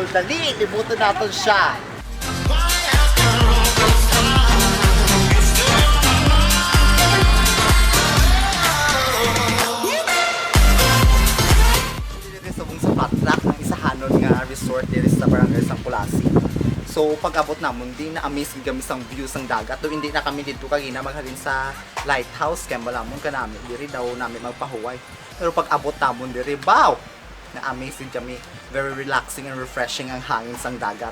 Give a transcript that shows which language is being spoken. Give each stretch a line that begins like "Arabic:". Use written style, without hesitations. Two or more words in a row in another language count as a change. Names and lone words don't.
Filipino: Dali, libutin natin siya. Dito sa
Hiligaynon: Flat Rock ng isahanon nga resort dito sa Barangay Sang Kulasi. So pag-abot namon di na amazing kami sang views ng dagat. So hindi na kami dito kagina maghalin sa lighthouse kaya malamon ka namin diri daw namin magpahuway. Pero pag-abot namon diri, wow! Na amazing kami,
English: very relaxing and refreshing
Hiligaynon: ang hangin sang dagat.